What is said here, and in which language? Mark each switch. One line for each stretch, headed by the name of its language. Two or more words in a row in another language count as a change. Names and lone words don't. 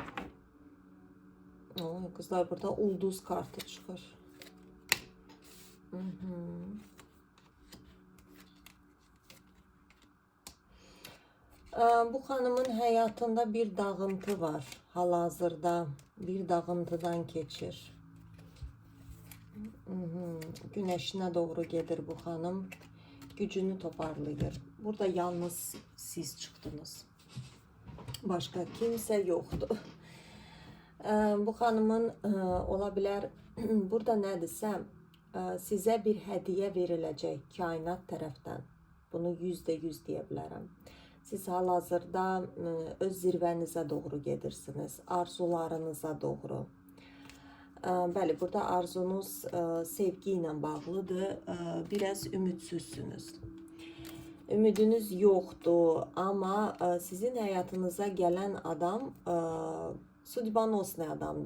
Azerbaijani: Qızlar, burada ulduz kartı çıxır. Bu xanımın həyatında bir dağıntı var. Hal-hazırda bir dağıntıdan keçir.
Turkish: Güneşine doğru gelir bu hanım.
Azerbaijani: Gücünü toparlayır.
Turkish: Burada yalnız siz çıktınız. Başka kimse yoktu. Bu hanımın olabilir. Burada ne desem, size bir hediye verilecek kainat taraftan. Bunu %100 diyebilirim.
Azerbaijani: Siz hal-hazırda öz zirvənizə doğru gedirsiniz. Arzularınıza doğru. Bəli, burada arzunuz sevgi ilə bağlıdır. Biraz ümidsizsiniz. Ümidiniz yoxdur, amma sizin həyatınıza gələn adam судьбоносный adamdır.